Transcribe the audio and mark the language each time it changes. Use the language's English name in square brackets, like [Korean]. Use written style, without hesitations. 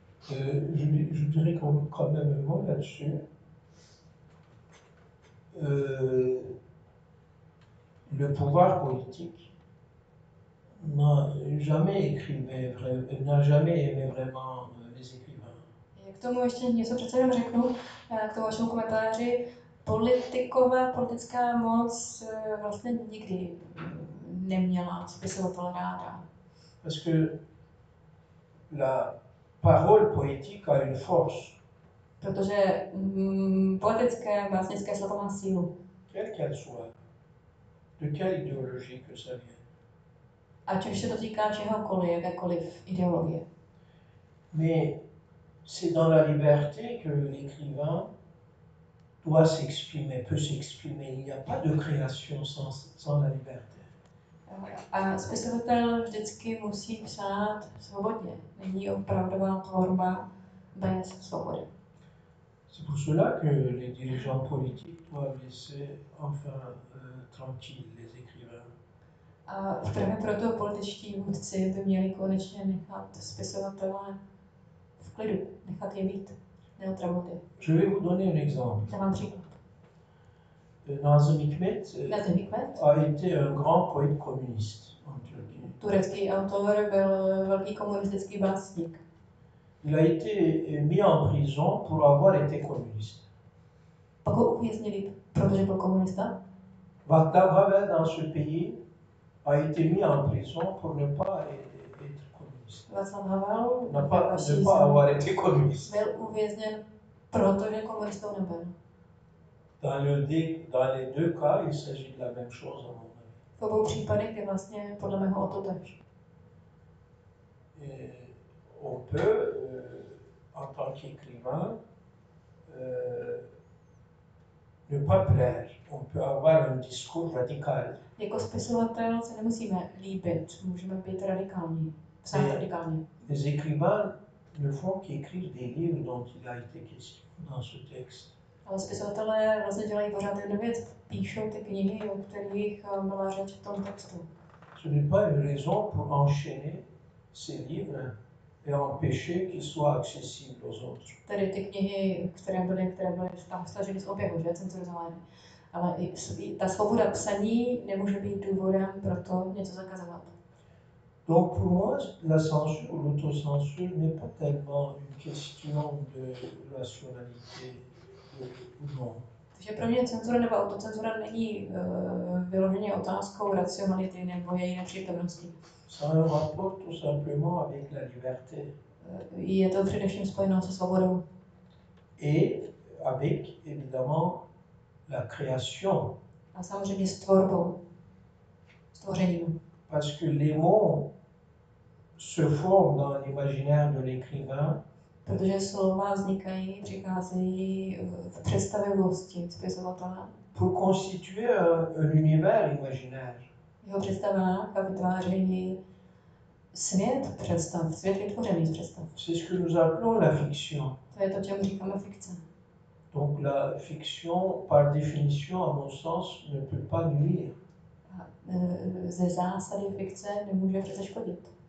[French] Je dirais quand même un mot là-dessus. Le pouvoir politique n'a jamais aimé vraiment les écrivains. [Czech] K tomu ještě něco přece jenom řeknu, k tomu vašemu komentáři. Politická moc vlastně nikdy neměla spisovatele ráda. [French] Parce que la parole poétique a une force. [Czech] Protože poetické, básnické slovo má sílu. [French] Quelle qu'elle soit, de quelle idéologie que ça vient. [Czech] Ať už se to týká čehokoliv, jakékoliv ideologie. [French] Mais c'est dans la liberté que l'écrivain doit s'exprimer, peut s'exprimer. Il n'y a pas de création sans la liberté. [Czech] A spisovatel vždycky musí psát svobodně. Není opravdová tvorba bez svobody. [French] C'est pour cela que les dirigeants politiques doivent laisser enfin tranquilles les écrivains. [Czech] A právě proto političtí vůdci by měli konečně nechat spisovatele v klidu, nechat je být, neotravovat je. [French] Je vais vous donner un exemple. [Czech] Dávám příklad. [French] Nazım Hikmet [Czech] Nazım Hikmet [French] a été un grand poète communiste. [Czech] turecký autor byl velký komunistický básník. [French] Il a été mis en prison pour avoir été communiste. [Czech] Pak ho uvěznili, protože byl komunista. [French] Václav Havel dans ce pays a été mis en prison pour ne pas être communiste. [Czech] Václav Havel [French] Ne pas avoir été communiste. [Czech] byl uvězněn, protože komunistou nebyl. [French] Dans les deux cas, il s'agit de la même chose, à mon avis. [Czech] V obou případech je vlastně podle mého o to tež. [French] On peut, en tant qu'écrivain, ne pas plaire. On peut avoir un discours radical. [Czech] Jako spisovatel se nemusíme líbit, můžeme být radikální, psát radikálně. [French] Les écrivains ne font qu'écrire des livres dont il a été question dans ce texte. [Czech] Ale spisovatelé vlastně dělají pořád jednu věc, píšou ty knihy, o kterých byla řeč v tom textu. [French] Ce n'est pas une raison pour enchaîner ces livres et empêcher qu'ils soient accessibles aux autres. [Czech] Tedy ty knihy, které byly tam staženy z oběhu, že, cenzurované. Ale i ta svoboda psaní nemůže být důvodem pro to něco zakazovat. [French] Donc pour moi, la censure ou l'autocensure n'est pas tellement une question de rationalité ou non. [Czech] Takže pro mě cenzura nebo autocenzura není vyloženě otázkou racionality nebo její nepřítomnosti. [French] Ça a un rapport tout simplement avec la liberté. [Czech] Je to především spojeno se svobodou. [French] Et avec, évidemment, la création. [Czech] A samozřejmě s tvorbou, stvořením. [French] Parce que les mots se forment dans l'imaginaire de l'écrivain. [Czech] Protože slova vznikají, přicházejí v představivosti spisovatele. [French] Pour constituer un univers imaginaire. [Czech] Jeho představách a vytvářejí svět představ, svět vytvořený z představ. [French] C'est ce que nous appelons la fiction. [Czech] To je to, čemu říkáme fikce. [French] Donc la fiction, par définition, à mon sens, ne peut pas nuire. [Czech] Ze zásady fikce nemůže přece škodit.